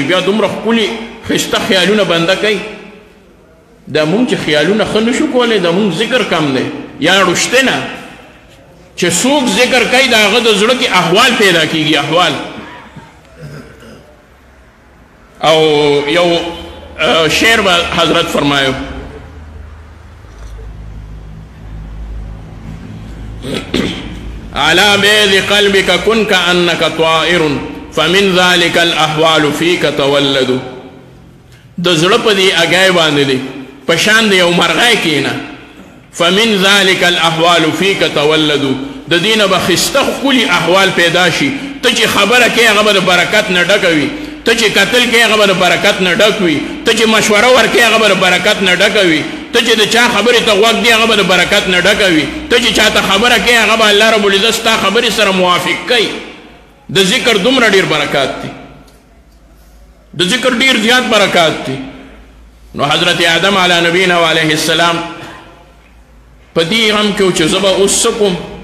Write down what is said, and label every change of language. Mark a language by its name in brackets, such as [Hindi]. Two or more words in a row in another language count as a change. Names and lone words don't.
[Pashto] بیا دومره ښکلي ښایسته خیالونه بنده کوي. دا مونږ چې خیالونه ښه نشو کولی د مونږ ذکر کم دی یا رشته نه چې څوک ذکر کوي د هغه د زړه کې احوال پیدا کېږي احوال. او یو شعر به حضرت فرمایو [Arabic] على بيض قلبك كن كأنك طائر فمن ذلك الأحوال فيك تولد. [Pashto] د زړه په دې اګای باندې دی پشان د یو مرغۍ کېنه [Arabic] فمن ذلك الاحوال فيك تولدوا [Pashto] د دینه به خسته ښکلي احوال پیدا شي ته چې خبره کې هغه به د برکت نه ډکه وي ته چې قتل کې هغه به د برکت نه ډک وي ته چې مشوره ورکې هغه به د برکت نه ډکه وي ته چې د چا خبرې ته غوږ دی هغه به د برکت نه ډکه وي ته چې چاته خبره کې هغه به [Arabic] الله رب العزت [Pashto] ستا خبرې سره موافق کوي د ذکر دومره ډېر برکات دي د ذکر ډېر زیات برکات دي نو حضرت آدم [Arabic] علی نبینا و علیه السلام [Pashto] په دې غم کې چې زه به اوس څه کوم